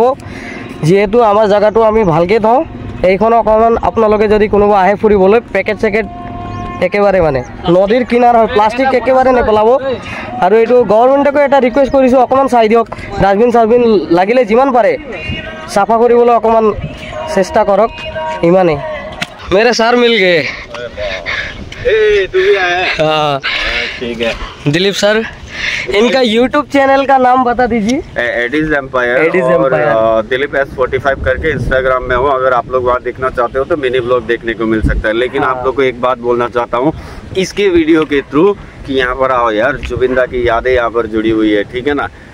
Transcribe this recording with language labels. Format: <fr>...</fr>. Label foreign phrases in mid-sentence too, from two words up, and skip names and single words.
<as>যিহেতু আমাৰ জেগাটো আমি ভালকৈ থওঁ, এইখন অকণমান আপোনালোকে যদি কোনোবা আহে ফুৰিবলৈ, পেকেট চেকেট একেবাৰে মানে নদীৰ কিনাৰ হয়, প্লাষ্টিক একেবাৰে নেপেলাব। আৰু এইটো গভৰ্ণমেণ্টকো এটা ৰিকুৱেষ্ট কৰিছোঁ, অকণমান চাই দিয়ক। ডাষ্টবিন চাষ্টবিন লাগিলে যিমান পাৰে চাফা কৰিবলৈ অকণমান চেষ্টা কৰক, ইমানেই।</as> <hi>मेरे सर मिल गए। तू भी आया? हाँ ठीक है। दिलीप सर, इनका YouTube चैनल का नाम बता दीजिए। एडीज एम्पायर और दिलीप S45 करके इंस्टाग्राम में हो। अगर आप लोग वहाँ देखना चाहते हो तो</hi> <en>mini blog</en> <hi>देखने को मिल सकता है। लेकिन आप लोग को एक बात बोलना चाहता हूँ इसके वीडियो के थ्रू कि यहाँ पर आओ यार, जुबिंदा की यादें यहाँ पर जुड़ी हुई है, ठीक है ना।</hi>